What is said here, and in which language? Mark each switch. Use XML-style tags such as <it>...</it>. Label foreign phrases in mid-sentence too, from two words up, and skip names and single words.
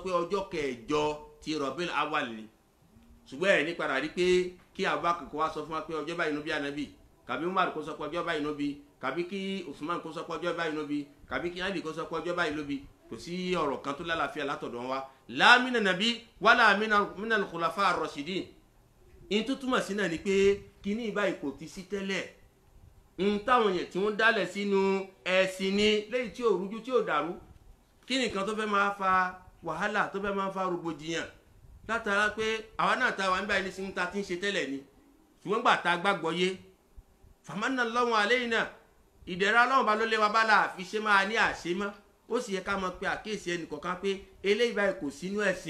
<yo>pé ọjọ́ kẹjọ ti Rabiul Awwal ni ṣùgbọ́n ẹ̀ ní padà rí pé kí Abubakar kó wá sọ fún wa pé ọjọ́ báyìí ló bí ànábì kàbí Umar kó sọ pé ọjọ́ báyìí ló bí kàbí kí Usman kó sọ pé ọjọ́ báyìí ló bí kàbí kí Ali kó sọ pé ọjọ́ báyìí ló bí kò sí ọ̀rọ̀ kan tó lálàáfíà látọ̀dọ̀ wa</yo> <ar>لا من النبي ولا من الخلفاء الراشدين</ar> <yo>in tó túmọ̀ sí náà ni pé kíní ìbáyìí kò ti sí tẹ́lẹ̀ ń táwọn yẹn tí wọ́n dálẹ̀ sínú ẹ̀sìn ni léyìí tí ò rújú tí ò dàrú kí nìkan tó fẹ́ máa fa wàhálà tó fẹ́ máa fa rògbòdìyàn látara pé àwa náà ta wà ń báyìí nísìnyí ta ti ń ṣe tẹ́lẹ̀ ni ṣùgbọ́n gbà tá a gbàgbọ́ yé</yo> <ar>فمن الله علينا</ar> <yo>ìdẹ̀ra Ọlọ́run bá ló lé wa bá láàfin ṣe máa ní àṣẹ mọ́ ó sì yẹ ká mọ̀ pé àkíyèsí ẹnìkọ̀ọ̀kan pé eléyìí báyìí kò sínú</yo>